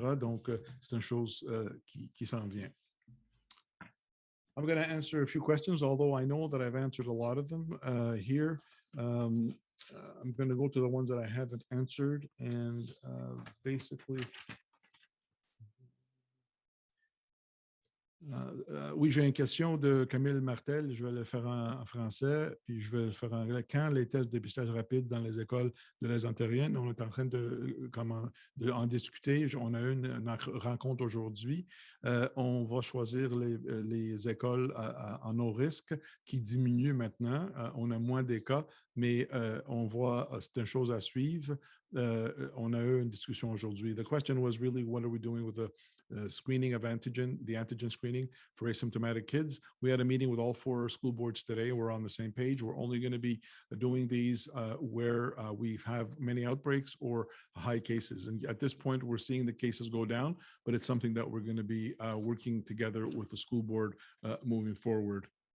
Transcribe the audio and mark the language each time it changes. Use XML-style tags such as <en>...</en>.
<fr>Donc, c'est une chose qui s'en vient.</fr> <en>I'm going to answer a few questions, although I know that I've answered a lot of them here. I'm going to go to the ones that I haven't answered, and basically,</en> <fr>Oui, j'ai une question de Camille Martel. Je vais le faire en français, puis je vais le faire en anglais. Quand les tests de dépistage rapide dans les écoles de l'Est ontarienne, on est en train de en discuter. On a eu une rencontre aujourd'hui. On va choisir les écoles en haut risque qui diminuent maintenant. On a moins des cas, mais on voit, c'est une chose à suivre. On a eu une discussion aujourd'hui.</fr> <en>The question was really, what are we doing with the screening of antigen, the antigen screening for asymptomatic kids? We had a meeting with all 4 school boards today. We're on the same page. We're only going to be doing these where we have many outbreaks or high cases. And at this point, we're seeing the cases go down, but it's something that we're going to be working together with the school board moving forward.</en>